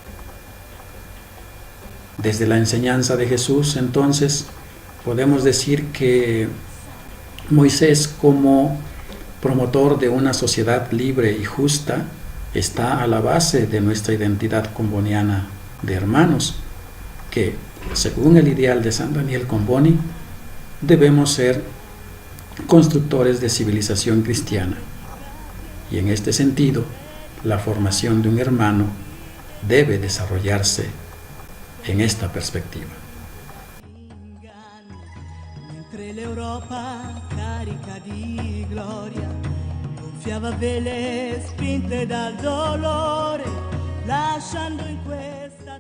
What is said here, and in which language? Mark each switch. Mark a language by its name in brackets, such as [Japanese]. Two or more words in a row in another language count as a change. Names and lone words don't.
[Spanish] Desde la enseñanza de Jesús, entonces, podemos decir que Moisés, como promotor de una sociedad libre y justa, está a la base de nuestra identidad comboniana de hermanos, que, según el ideal de San Daniel Comboni, debemos ser constructores de civilización cristiana. Y en este sentido, la formación de un hermano debe desarrollarse en esta perspectiva. [Italian] Mentre l'Europa carica di gloria gonfiava vele spinte dal dolore, lasciando in questo